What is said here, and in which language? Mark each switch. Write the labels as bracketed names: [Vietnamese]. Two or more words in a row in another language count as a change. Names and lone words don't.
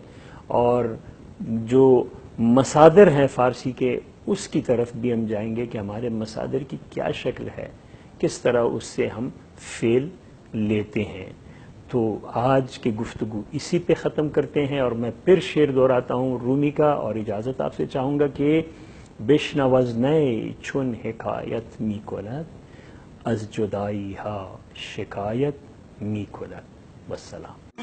[Urdu] اور جو مصادر ہیں فارسی کے اس کی طرف بھی ہم جائیں گے کہ ہمارے مصادر کی کیا شکل ہے، کس طرح اس سے ہم فعل لیتے ہیں. تو آج کی گفتگو اسی پہ ختم کرتے ہیں اور میں پھر شعر دہراتا ہوں رومی کا، اور اجازت آپ سے چاہوں گا کہ [Persian] بشنوز نئے چون حکایت می کند از جدائی ها شکایت می کند. [Urdu] والسلام.